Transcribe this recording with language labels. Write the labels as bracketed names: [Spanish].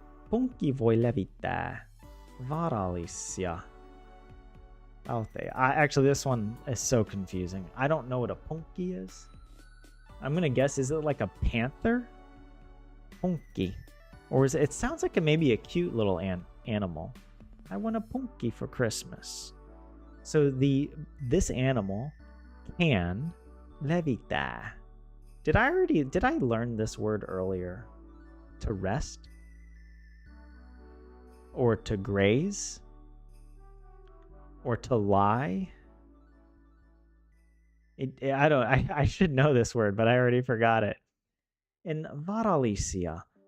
[Finnish] Punkki voi levittää vaarallisia tauteja. [English] Actually, this one is so confusing. I don't know what a punkki is. I'm going to guess, is it like a panther? Punkki. Or is it sounds like maybe a cute little animal. I want a punkki for Christmas. So this animal can levittää. Did I learn this word earlier? To rest? Or to graze? Or to lie? I should know this word, but I already forgot it. In varallisia.